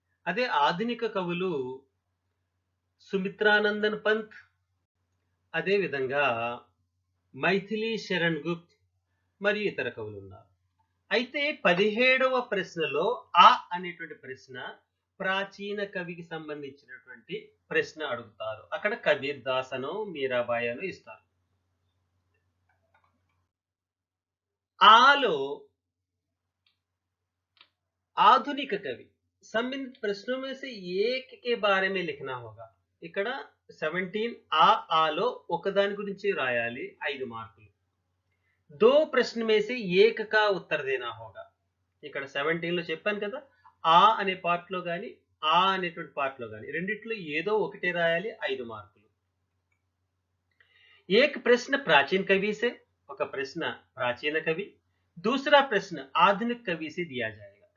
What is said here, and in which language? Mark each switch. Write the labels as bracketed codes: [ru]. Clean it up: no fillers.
[te] అదే ఆధునిక కవులు సుమిత్రానందన్ పంత్, అదేవిధంగా మైథిలి శరణ్ గుప్త్ మరియు ఇతర కవులు ఉన్నారు. అయితే 17వ ప్రశ్నలో ఆ అనేటువంటి ప్రశ్న ప్రాచీన కవికి సంబంధించినటువంటి ప్రశ్న అడుగుతారు. అక్కడ కబీర్ దాస్ అనో మీరాబాయి అనో ఇస్తారు. [hi] आलो आधुनिक कवि संबंधित प्रश्नों में से एक के बारे में लिखना होगा. [te] ఇక్కడ 17 ఆలో ఒకదాని గురించి రాయాలి 5 మార్కులు. [hi] 2 प्रश्न में से एक का उत्तर देना होगा. [te] ఇక్కడ 17 లో చెప్పాను కదా, ఆ అనే పార్ట్ లో గాని ఆ అనేటువంటి పార్ట్ లో గాని రెండిట్లో ఏదో ఒకటే రాయాలి 5 మార్కులు. [hi] एक प्रश्न प्राचीन कवि से, [te] ఒక ప్రశ్న ప్రాచీన కవి, [hi] दूसरा प्रश्न आधुनिक कवि से दिया जाएगा.